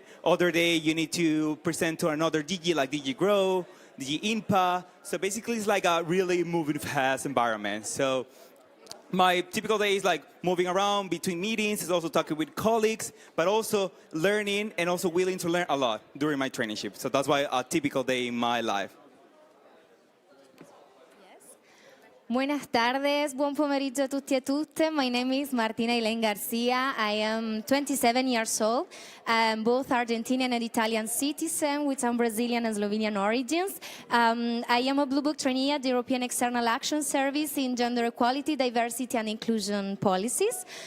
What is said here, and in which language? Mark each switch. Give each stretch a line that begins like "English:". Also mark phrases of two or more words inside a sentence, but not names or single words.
English: Other day you need to present to another DG, like DG Grow, DG INPA. So basically, it's like a really moving fast environment. So my typical day is like moving around between meetings, is also talking with colleagues, but also learning and also willing to learn a lot during my traineeship. So that's why a typical day in my life.
Spanish: Buenas tardes,
Italian: buon pomeriggio a tutti e tutte.
English: My name is Martina Elaine Garcia. I am 27 years old. I'm both Argentinian and Italian citizen with some Brazilian and Slovenian origins. I am a Blue Book trainee at the European External Action Service in Gender Equality, Diversity and Inclusion Policies.